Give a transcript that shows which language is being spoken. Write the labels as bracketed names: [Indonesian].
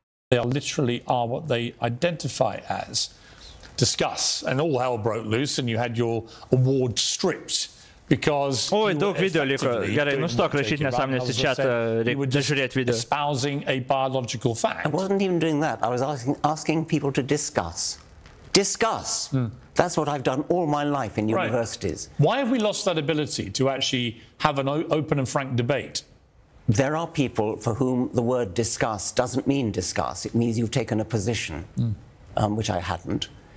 [English] They literally are what they identify as. Discuss, and all hell broke loose, and you had your award stripped. [Lithuanian] Oi, daug video liko. Gerai, nustok rašyti nesąmonės į chatą, reikia žiūrėti video. [English] I wasn't even doing that. I was asking people to discuss. Discuss. That's what I've done all my life in universities. Right. Why have we lost that ability to actually have an open and frank debate? There are people for whom the word discuss doesn't mean discuss. It means you've taken a position, which I hadn't.